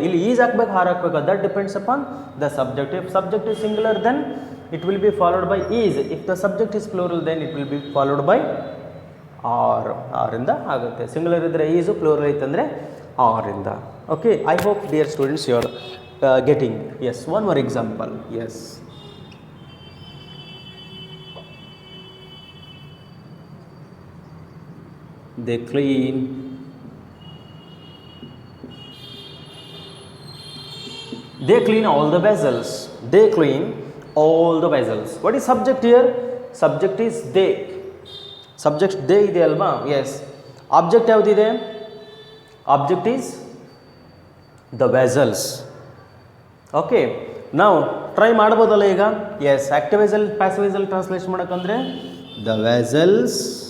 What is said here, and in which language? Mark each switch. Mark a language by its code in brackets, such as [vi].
[kn] ಇಲ್ಲಿ ಈಸ್ ಹಾಕ್ಬೇಕು, ಹಾರ್ ಹಾಕ್ಬೇಕು, [en] That depends upon the subject. If subject is singular then it will be followed by is. If the subject is plural then it will be followed by are. [kn] ಆರಿಂದ ಆಗುತ್ತೆ. Singular ಇದ್ದರೆ ಈಸು, plural ಐತಂದರೆ ಆರಿಂದ. [en] Okay, I hope dear students you are getting. Yes, one more example. Yes, they clean all the vessels. They clean all the vessels. What is subject here? Subject is they. Subject they ಇದೆ ಅಲ್ವಾ? Yes. Object ಯಾವುದಿದೆ? Object is the vessels. [kn] Okay, ನಾವು try ಮಾಡ್ಬೋದಲ್ಲ ಈಗ? S, active ವಾಯ್ಸಲ್ಲಿ passive ವಾಯ್ಸಲ್ಲಿ translation ಮಾಡೋಕ್ಕಂದ್ರೆ the vessels.